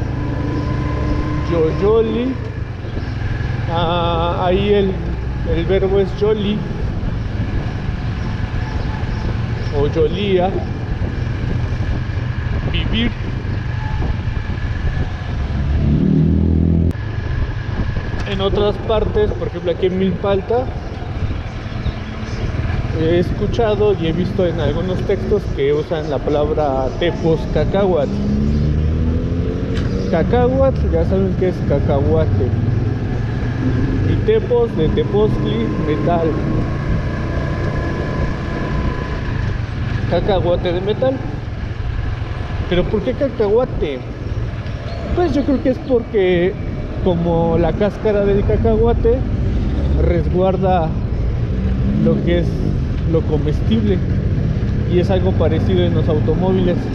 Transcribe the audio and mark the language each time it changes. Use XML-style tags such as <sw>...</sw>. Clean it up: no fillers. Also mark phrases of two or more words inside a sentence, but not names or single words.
<es>Yoyoli, ahí el verbo es yoli o yolía, vivir. En otras partes, por ejemplo aquí en Milpalta, he escuchado y he visto en algunos textos que usan la palabra</es> <nah>tepos cacahuat.</nah> <es>Cacahuat, ya saben que es cacahuate. Y tepos de Tepoztli, metal. Cacahuate de metal. ¿Pero por qué cacahuate? Pues yo creo que es porque como la cáscara del cacahuate resguarda lo que es lo comestible, y es algo parecido en los automóviles.</es>